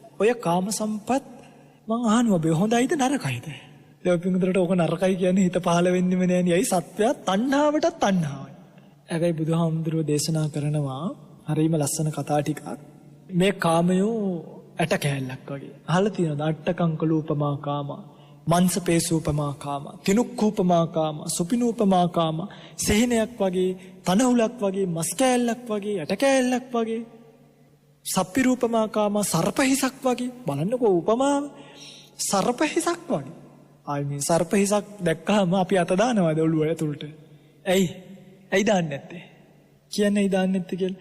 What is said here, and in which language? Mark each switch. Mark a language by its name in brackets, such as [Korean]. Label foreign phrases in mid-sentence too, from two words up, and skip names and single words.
[Sinhala] ඔය කාම සම්පත් මං අහනවා ඔබ හොඳයිද නරකයිද? ඒක පිටුදරට ඕක නරකයි කියන්නේ හිත පහළ වෙන්නෙම නෑනේ. ඇයි සත්‍යය තණ්හාවටත් තණ්හාවයි. හැබැයි බුදුහාමුදුරුවෝ දේශනා කරනවා හරිම ලස්සන කතා ටිකක්. මේ කාමයෝ ඇට කෑල්ලක් වගේ. අහලා තියෙනවද? [Pali] අට්ටකංකලූපමා කාම, මන්සපේසූපමා කාම, තිනුක්ඛූපමා කාම, සුපිනූපමා කාම, [Sinhala] සෙහිනයක් වගේ, තනහුලක් වගේ, මස් කෑල්ලක් වගේ, ඇට කෑල්ලක් වගේ, [Pali] සප්පිරූපමා කාම, [Sinhala] සර්පහිසක් වගේ. බලන්නකෝ උපමාව. සර්පහිසක් වගේ. ආයි මේ සර්පහිසක් දැක්කම අපි අත දානවද ඔළුව ඇතුළට? ඇයි දාන්නේ නැත්තේ? කියන්නේ ඇයි දාන්නේ නැත්තේ කියලා.